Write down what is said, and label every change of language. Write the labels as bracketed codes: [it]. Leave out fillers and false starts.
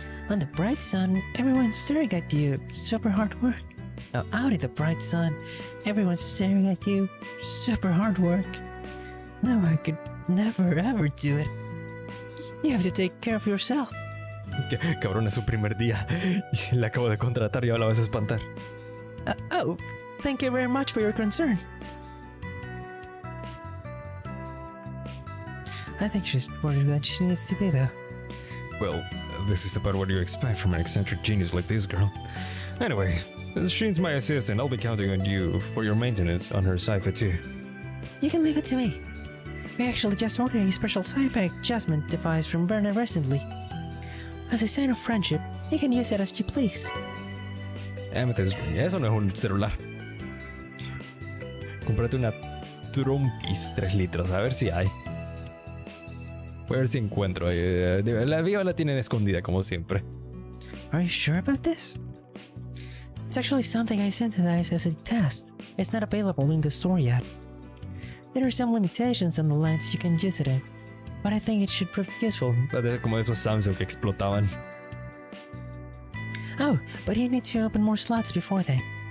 [en] On the bright sun, everyone's staring at you. Super hard work. Now out in the bright sun, everyone's staring at you. Super hard work. No, I could never ever do it. You have to take care of yourself. [es] Cabrón, es su primer día. Le acabo de contratar y ahora la vas a espantar. [en] Oh, thank you very much for your concern. I think she's worried that she needs to be there. Well, this is about what you expect from an eccentric genius like this girl. Anyway, since she's my assistant, I'll be counting on you for your maintenance on her sci-fi too. You can leave it to me. We actually just ordered a special sci-fi adjustment device from Werner recently. As a sign of friendship, you can use it as you please. [es] Amethyst, eso no es un celular. Cómprate una Trumpis 3 litros, a ver si hay. Voy a ver si encuentro. La viva la tienen escondida, como siempre. [en] Are you sure about this? It's actually something I synthesized as a test. It's not available in the store yet. There are some limitations on the lens you can use it in, but I think it should prove useful. [es] Como de esos Samsung que explotaban. [en] Oh, but you need to open more slots before then.